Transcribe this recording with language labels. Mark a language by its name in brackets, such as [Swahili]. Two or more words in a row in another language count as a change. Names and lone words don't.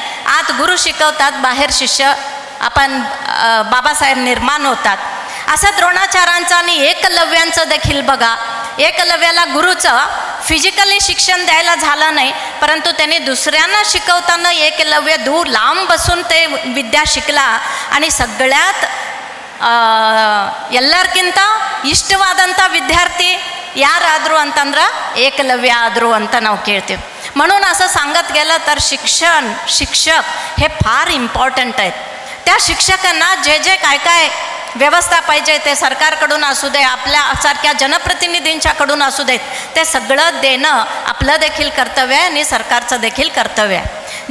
[Marathi] आत गुरु शिकवतात, बाहेर शिष्य आपण बाबासाहेब निर्माण होतात। असं द्रोणाचार्यांचं आणि एकलव्यांचं देखील बघा। एकलव्याला गुरुचं फिजिकली शिक्षण द्यायला झालं नाही, परंतु त्यांनी दुसऱ्यांना शिकवताना एकलव्य दूर लांब बसून ते विद्या शिकला आणि सगळ्यात [Kannada] ಎಲ್ಲರ್ಕಿಂತ ಇಷ್ಟವಾದಂಥ ವಿದ್ಯಾರ್ಥಿ ಯಾರಾದರೂ ಅಂತಂದ್ರೆ ಏಕಲವ್ಯ ಆದರೂ ಅಂತ ನಾವು ಕೇಳ್ತೀವಿ। [Marathi] म्हणून असं सांगत गेलं तर शिक्षक हे फार इम्पॉर्टंट आहेत। त्या शिक्षकांना जे जे काय व्यवस्था पाहिजे ते सरकारकडून असू दे, आपल्यासारख्या जनप्रतिनिधींच्याकडून असू देत, ते सगळं देणं आपलं देखील कर्तव्य आहे आणि सरकारचं देखील कर्तव्य आहे।